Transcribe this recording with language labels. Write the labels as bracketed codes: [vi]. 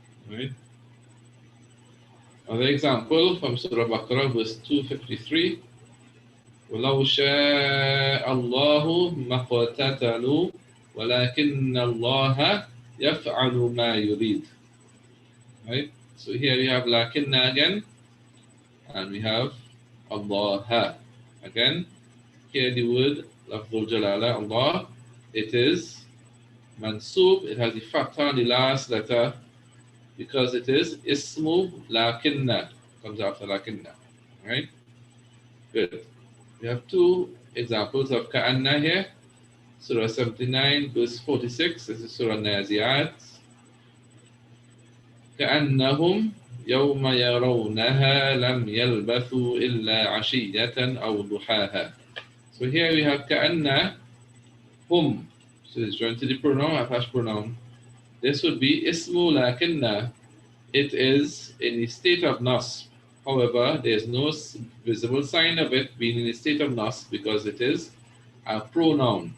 [en] Right? Another example from Surah Baqarah, verse 253. [ar] ولو شاء الله ما اقتتلوا ولكن الله يفعل ما يريد. [en] Right? So here we have lakinna again, and we have Allah again. Here the word lafzul jalala, Allah, it is mansub, it has the fatha on the last letter because it is ismu lakinna, comes after lakinna. Right? Good. We have two examples of ka'anna here. Surah 79, verse 46, this is Surah Nazi'at. [ar] كأنهم يوم يرونها لم يلبثوا إلا عشية أو ضحاها. [en] So here we have كأن hum. So it's joined to the pronoun, attached pronoun. This would be ismu lakinna. It is in the state of nas. However, there is no visible sign of it being in a state of nas because it is a pronoun.